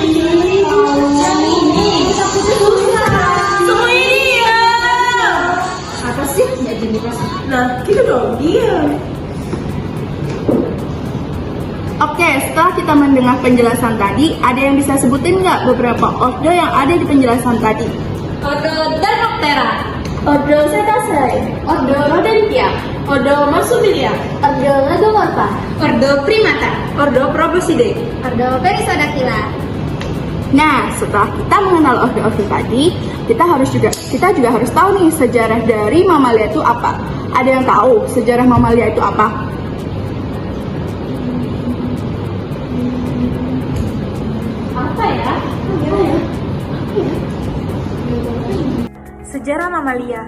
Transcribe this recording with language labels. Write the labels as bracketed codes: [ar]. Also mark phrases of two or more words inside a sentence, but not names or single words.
[id] Semua ini ya. Apa sih? Nah, kita dong diam. Oke, setelah kita mendengar penjelasan tadi, ada yang bisa sebutin nggak beberapa ordo yang ada di penjelasan tadi? Ordo Dermoptera, Ordo Cetaceae, Ordo Rodentia, Ordo Marsupilia, Ordo Lagomorpha, Ordo Primata, Ordo Proboscidae, Ordo Perissodactyla. Nah, setelah kita mengenal ordo-ordo tadi, kita juga harus tahu nih sejarah dari mamalia itu apa. Ada yang tahu sejarah mamalia itu apa? Sejarah mamalia.